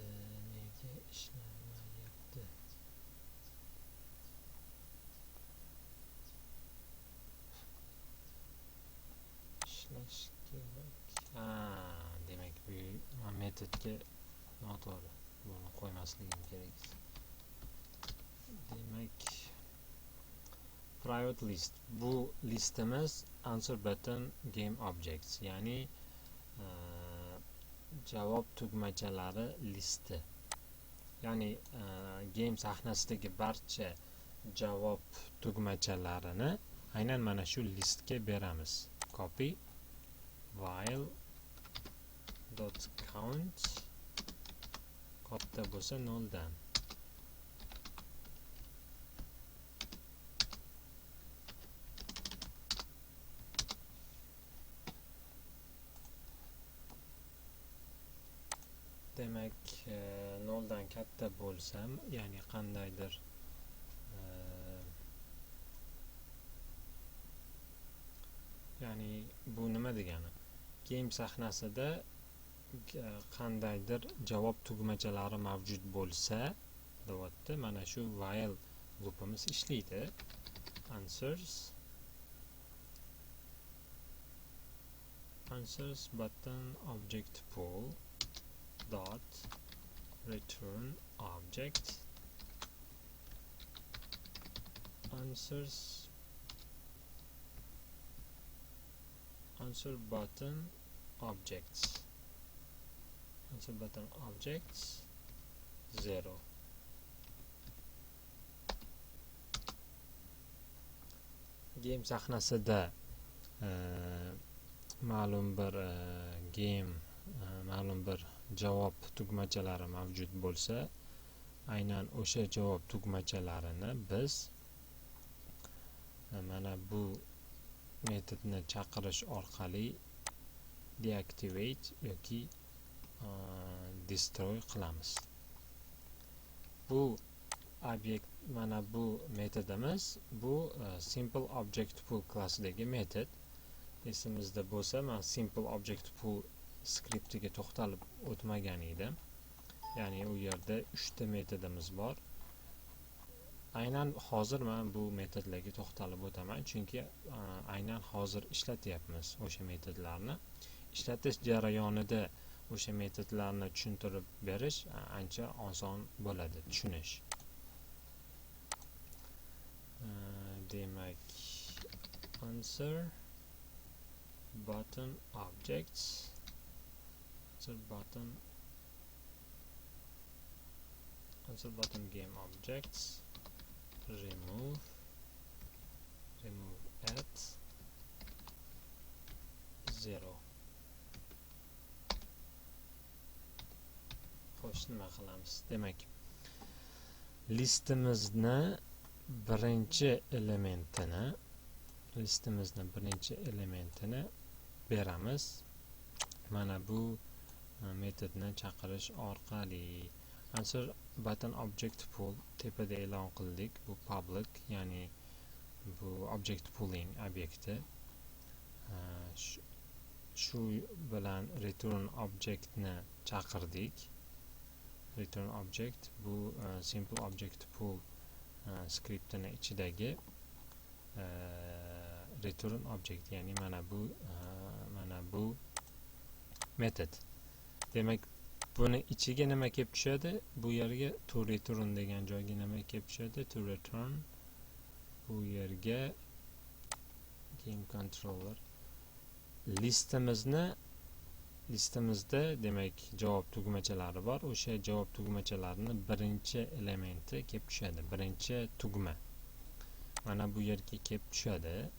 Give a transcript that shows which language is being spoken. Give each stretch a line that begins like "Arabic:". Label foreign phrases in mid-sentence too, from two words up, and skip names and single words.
Uzbek: Nega ishlamayapti? Ishlash kerak. Demak bu metodga noto'g'ri. Buni qo'ymasligim kerak.
English: Demak private list.
Uzbek: Bu listimiz
English: answer button game objects,
Uzbek: ya'ni javob tugmachalari listi. Ya'ni game sahnasidagi barcha javob tugmachalarini aynan mana shu listga beramiz.
English: Copy while dot count katta bo'lsa 0 dan.
Uzbek: Demak 0 dan katta bo'lsam, ya'ni qandaydir ya'ni bu nima degani? Game sahnasida qandaydir javob tugmachalari mavjud bo'lsa, deyapti. Mana shu
English: while loopimiz
Uzbek: ishlaydi.
English: Answers button object pool dot return object answer button objects 0.
Uzbek: Game sahnasida ma'lum bir ma'lum bir javob tugmachalari mavjud bo'lsa, aynan o'sha javob tugmachalarini biz mana bu metodni chaqirish orqali deactivate yoki destroy qilamiz. Bu obyekt, mana bu metodimiz, bu
English: simple object pool
Uzbek: klassidagi metod. Esimizda bo'lsa, men
English: simple object pool
Uzbek: skriptiga to'xtalib o'tmagan edim. Ya'ni u yerda 3 ta metodimiz bor. Aynan hozir men bu metodlarga to'xtalib o'taman, chunki aynan hozir ishlatyapmiz o'sha metodlarni. Ishlatish jarayonida o'sha metodlarni tushuntirib berish ancha oson bo'ladi, tushunish.
English: Demak answer button objects answer button game objects remove at 0.
Uzbek: Xo'sh, nima qilamiz? Demak listimizni birinchi elementini beramiz. Mana bu metodni chaqirish orqali
English: answer button object pool
Uzbek: tepada e'lon qildik. Bu public, ya'ni bu
English: object pooling
Uzbek: obyekti. Shu bilan
English: return objectni
Uzbek: chaqirdik.
English: Return object
Uzbek: bu
English: simple object pool
Uzbek: skriptini ichidagi
English: return object,
Uzbek: ya'ni mana bu metod. Demak buni ichiga nima kelib tushadi? Bu yerga
English: to return
Uzbek: degan joyga nima kelib tushadi?
English: To return.
Uzbek: Bu yerga
English: game controller
Uzbek: listimizda demak javob tugmachalari bor. O'sha javob tugmachalarini birinchi elementi kelib tushadi. Birinchi tugma mana bu yerga kelib tushadi.